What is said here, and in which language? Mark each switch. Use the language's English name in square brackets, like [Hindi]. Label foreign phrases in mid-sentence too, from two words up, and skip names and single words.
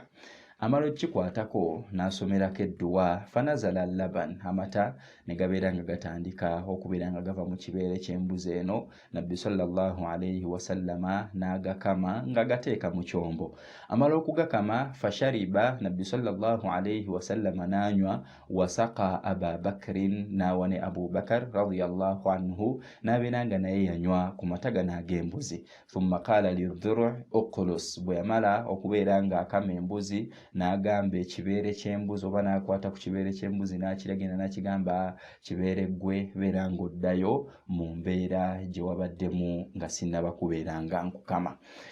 [Ganda] Amala okikwatako n'asomerako edduwa, [Arabic] فنزل لبن, [Ganda] amata ne gabeera nga gatandika okubeera nga gava mu kibeere ky'embuzi eno. Nabbi [Arabic] صلى الله عليه وسلم [Ganda] n'agakama nga gateeka mu kyombo. Amala okugakama fashariba, Nabbi [Arabic] صلى الله عليه وسلم [Ganda] n'anywa, [Arabic] وسقى أبا بكر, [Ganda] n'awa ne Abu Bakar [Arabic] رضي الله عنه, [Ganda] n'abeera nga naye yanywa ku mata gano ag'embuzi. [Arabic] ثم قال للضرع اقلص, [Ganda] bwe yamala okubeera nga akama embuzi n'agamba ekibeere ky'embuzi oba n'akwata ku kibeere ky'embuzi n'akiragenda n'akigamba kibeere gwe beera ng'oddayo mu mbeera gye wabaddemu nga sinnaba kubeera nga nkukama.